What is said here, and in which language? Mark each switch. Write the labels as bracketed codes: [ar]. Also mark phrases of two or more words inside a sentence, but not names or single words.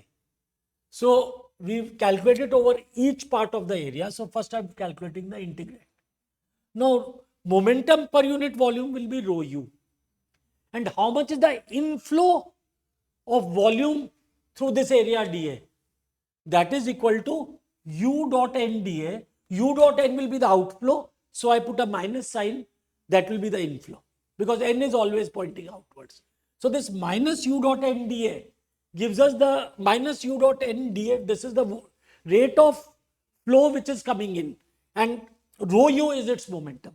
[en] So we've calculated over each part of the area. So first I'm calculating the integrand. Now momentum per unit volume will be rho u. And how much is the inflow of volume through this area dA? That is equal to u dot n dA. U dot n will be the outflow. So I put a minus sign, that will be the inflow, because n is always pointing outwards. So this minus u dot n dA gives us the minus u dot n dA. This is the rate of flow which is coming in, and rho u is its momentum.